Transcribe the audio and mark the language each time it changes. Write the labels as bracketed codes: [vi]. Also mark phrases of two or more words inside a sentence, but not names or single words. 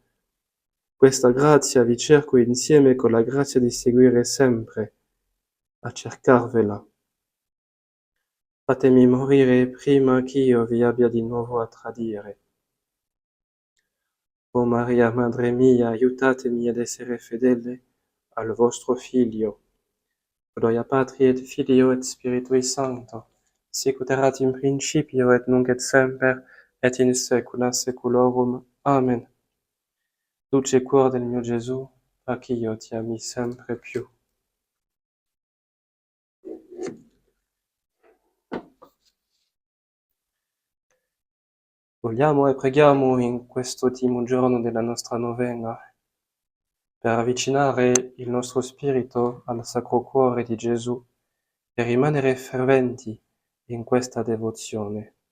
[it] Questa grazia vi cerco insieme con la grazia di seguire sempre, a cercarvela. Fatemi morire prima ch'io vi abbia di nuovo a tradire. O Maria, Madre mia, aiutatemi ad essere fedele al vostro Figlio. [la] Gloria Patri et Filio et Spiritui Sancto, sic ut erat in principio et nunc et semper et in saecula saeculorum. Amen. [it] Dulce cuor del mio Gesù, fa ch'io ti ami sempre più. Vogliamo e preghiamo in quest'ultimo giorno della nostra novena per avvicinare il nostro spirito al Sacro Cuore di Gesù e rimanere ferventi in questa devozione.